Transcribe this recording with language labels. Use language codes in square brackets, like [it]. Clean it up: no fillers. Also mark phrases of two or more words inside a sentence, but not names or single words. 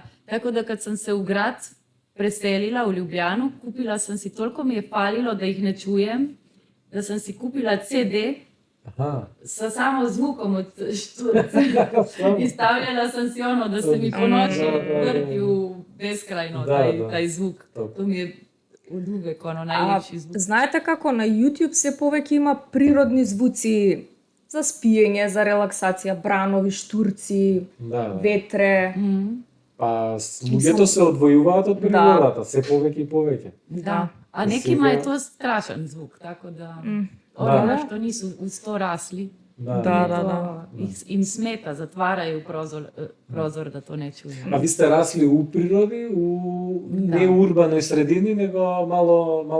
[hr] Tako da kad sam se u grad preselila u Ljubljanu, kupila sam si, toliko mi je falilo da ih ne čujem, da sam si kupila CD sa samo zvukom od šturca i stavljala sam si da se mi po noći vrti u beskrajno taj zvuk. To mi je od uvek najljepši zvuk. [mk] Знаете како на YouTube се повеќе има природни звуци за спиење, за релаксација, бранови, штурци, ветре. Па луѓето се одвојуваат од природата, се повеќе и повеќе. Да. [hr] A nekima je to strašan zvuk, tako da ono što nisu uz to rasli. Im smeta, zatvaraju prozor da to ne čuju. A vi ste rasli u prirodi, ne u urbanoj sredini, nego malo